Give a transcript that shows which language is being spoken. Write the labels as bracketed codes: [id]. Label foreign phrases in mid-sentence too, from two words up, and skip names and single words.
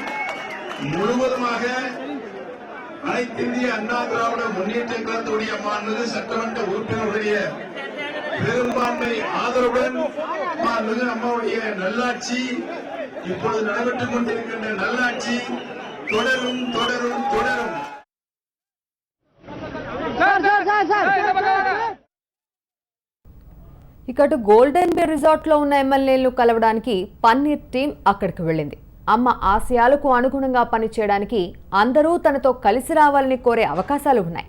[ta] முழுவதுமாக அனைத்து இந்திய அண்ணா திராவிட முன்னேற்ற கழகத்துடைய மாண்புமிகு சட்டமன்ற உறுப்பினருடைய பெரும்பான்மை ஆதரவுடன் மாண்புமிகு அம்மாவுடைய நல்லாட்சி, இப்பொழுது நடைபெற்றுக் கொண்டிருக்கின்ற நல்லாட்சி தொடரும் தொடரும் தொடரும். [te] ఇకటు గోల్డెన్ బే రిసార్ట్ లో ఉన్న ఎమ్మెల్యేలను కలవడానికి పన్నీర్ టీం అక్కడికి వెళ్ళింది. అమ్మ ఆశయాలకు అనుగుణంగా పనిచేయడానికి అందరూ తనతో కలిసి రావాలని కోరే అవకాశాలు ఉన్నాయి.